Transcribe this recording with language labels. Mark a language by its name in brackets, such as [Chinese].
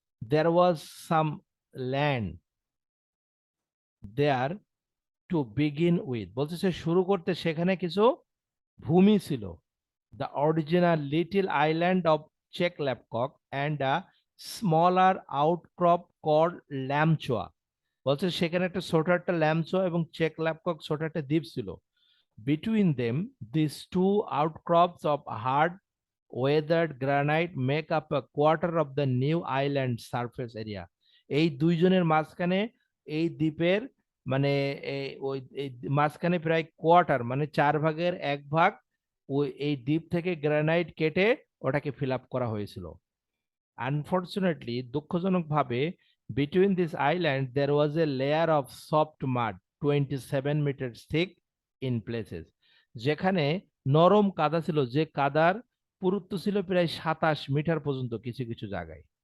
[English] there was some land there to begin with, [Bangla] বলতেছে শুরু করতে সেখানে কিছু ভূমি ছিল। [English] the original little island of Chek Lap Kok and a smaller outcrop called Lam Chau, [Bangla] বলছে সেখানে একটা ছোট একটা ল্যামচোয়া এবং চেক ল্যাপকক ছোট একটা দ্বীপ ছিল। [English] Between them, these two outcrops of hard weathered granite make up a quarter of the new island surface area. [Bangla] এই দুইজনের মাঝখানে এই দ্বীপের মানে ওই এই মাঝখানে প্রায় কোয়ার্টার মানে 1/4 ওই এই দ্বীপ থেকে গ্রানাইট কেটে ওটাকে ফিল আপ করা হয়েছিল। [English] unfortunately, [Bangla] দুঃখজনকভাবে, [English] between this island there was a layer of soft mud 27 metre thick in places, [Bangla] যেখানে নরম কাদা ছিল, যে কাদার পুরুত্ব ছিল প্রায় 27 মিটার পর্যন্ত কিছু কিছু জায়গায়।